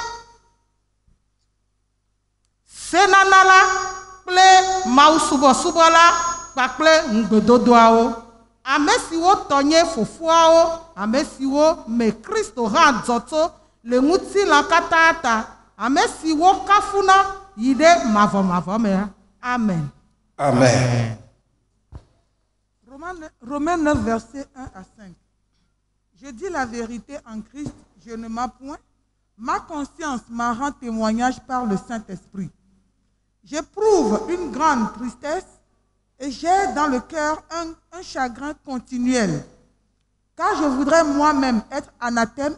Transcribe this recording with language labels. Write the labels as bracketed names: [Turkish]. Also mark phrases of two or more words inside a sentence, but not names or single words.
[Ewe] senana la kple mawusubɔsubɔ la kpakple ŋugbedodoawo, ame siwo tɔ nye fofoawo, ame siwo me Kristo hã dzɔ tso le ŋutilã katã ta, ame siwo kafuna yi ɖe mavɔmavɔ me. Amen. Amen. [French] Romains 9, versets 1 à 5. Je dis la vérité en Christ, je ne mens point. Ma conscience m'en rend témoignage par le Saint-Esprit. J'éprouve une grande tristesse et j'ai dans le cœur un chagrin continuel, car je voudrais moi-même être anathème